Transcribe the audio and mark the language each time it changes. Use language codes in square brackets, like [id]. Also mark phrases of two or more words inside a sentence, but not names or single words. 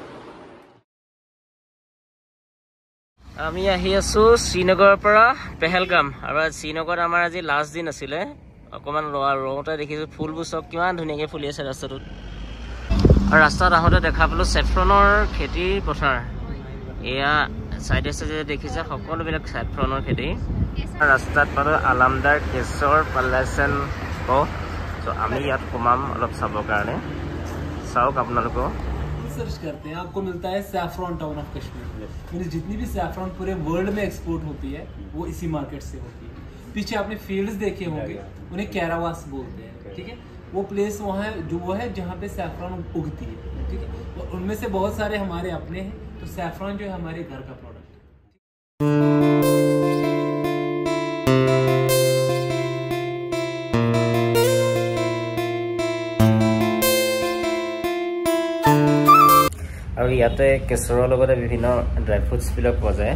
[as] আমি আহি আছো শ্ৰীনগৰৰ পৰা পেহেলগাম আৰু শ্ৰীনগৰত আমাৰ আজি [en] last দিন [as] আছিল অকমান ৰওঁতে দেখিছো ফুলবোৰ সব কিমান ধুনীয়াকৈ ফুলি আছে ৰাস্তাটোত আৰু ৰাস্তাত আহোঁতে দেখা পালো চেফ্ৰনৰ খেতি পথাৰ এয়া সাইডে সাইডে দেখিছে সকলোবিলাক চেফ্ৰনৰ খেতি ৰাস্তাত পালো আলামদাৰ কেশৰ পালেচন তো আমি ইয়াত সোমাম অলপ চাবৰ কাৰণে চাওক আপোনালোকক [hi] सर्च करते हैं आपको मिलता है [en] saffron town of Kashmir means [hi] जितनी भी सैफरॉन [en] पूरे world में export [hi] होती है वो इसी मार्केट से होती है पीछे आपने फील्ड्स देखे होंगे उन्हें कैरावास बोलते हैं ठीक है वो प्लेस वहाँ जो वो है जहाँ पे सैफरॉन उगती है ठीक है और उनमें से बहुत सारे हमारे अपने हैं तो सैफरॉन जो है हमारे घर का प्रोडक्ट [as] আৰু ইয়াতে কেশৰৰ লগতে বিভিন্ন [en] dry fruits [as] বিলাক পোৱা যায়